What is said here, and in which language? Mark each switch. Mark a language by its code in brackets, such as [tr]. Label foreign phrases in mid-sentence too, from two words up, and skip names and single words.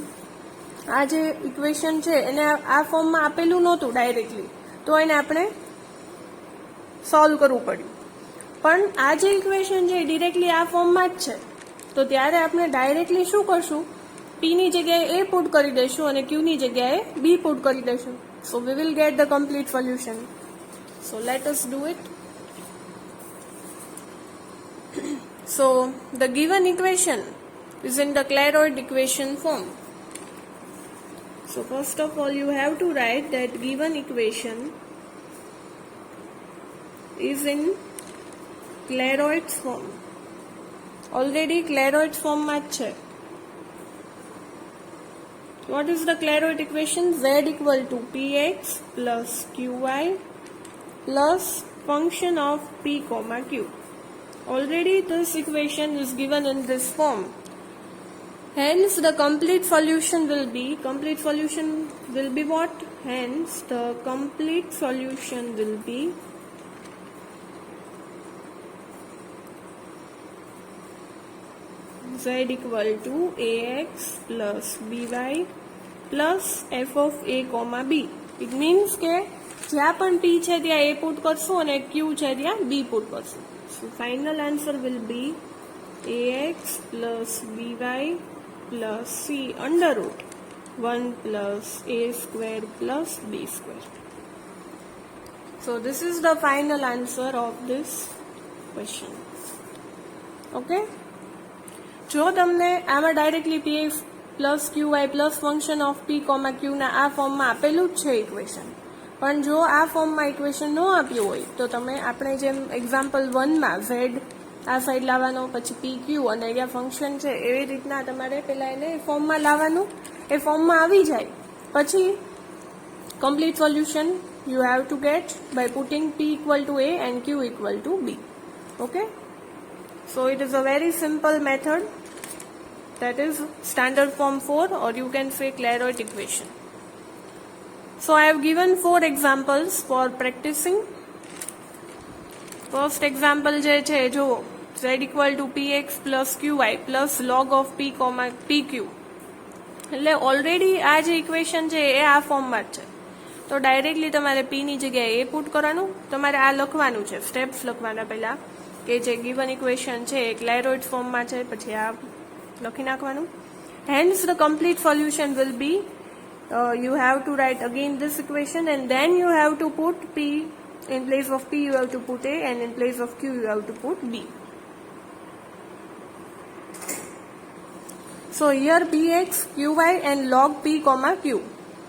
[gu] આ જે ઇક્વેશન છે એને આ ફોર્મમાં આપેલું નહોતું ડાયરેક્ટલી, તો એને આપણે સોલ્વ કરવું પડ્યું. પણ આ જે ઇક્વેશન છે એ ડિરેક્ટલી આ ફોર્મમાં જ છે, તો ત્યારે આપણે ડાયરેક્ટલી શું કરશું, p ની જગ્યાએ a પુટ કરી દઈશું અને q ની જગ્યાએ b પુટ કરી દઈશું. [en] So we will get the complete solution. So let us do it. So the given equation is in the Clairaut equation form. So first of all you have to write that given equation is in Clairaut form. Already Clairaut form [gu] માં જ છે. [en] What is the Clairaut equation? Z equal to px plus qy plus function of p comma q. Already this equation is given in this form. Hence the complete solution will be what? Hence the complete solution will be z equal to ax plus by plus f of a comma b. It means [gu] કે જ્યાં પણ p છે ત્યાં a પુટ કરશું અને q છે ત્યાં b પુટ કરશું. [en] So final answer will be ax plus by plus c under root 1 plus a square plus b square. So this is the final answer of this question. Okay. [gu] જો તમને આમાં ડાયરેક્ટલી [en] px plus qy plus function of p comma q [gu] ના આ ફોર્મમાં આપેલું જ છે ઇક્વેશન, પણ જો આ ફોર્મમાં ઇક્વેશન ન આપ્યું હોય તો તમે આપણે જેમ એક્ઝામ્પલ 1માં z આ સાઈડ લાવવાનો, પછી p q અને અહીંયા ફંક્શન છે, એવી રીતના તમારે પહેલાં એને ફોર્મમાં લાવવાનું. એ ફોર્મમાં આવી જાય પછી [en] complete solution you have to get by putting p equal to a and q equal to b. Okay. So it is a very simple method, that is standard form 4 or you can say Clairaut equation. So I have given 4 examples for practicing. First example [gu] જે છે જો [en] z equal to px plus qy plus log of p comma pq. [gu] એટલે ઓલરેડી આ જે ઇક્વેશન છે એ આ ફોર્મમાં જ છે, તો ડાયરેક્ટલી તમારે p ની જગ્યાએ a પુટ કરવાનું. તમારે આ લખવાનું છે, સ્ટેપ્સ લખવાના પહેલા કે જે [en] given equation [gu] છે એ ક્લેરોઇડ ફોર્મમાં છે, પછી આ લખી નાખવાનું. [en] hence the complete solution will be you have to write again this equation and then you have to put p in place of p you have to put a and in place of q you have to put b. So here px, qy and log p comma q.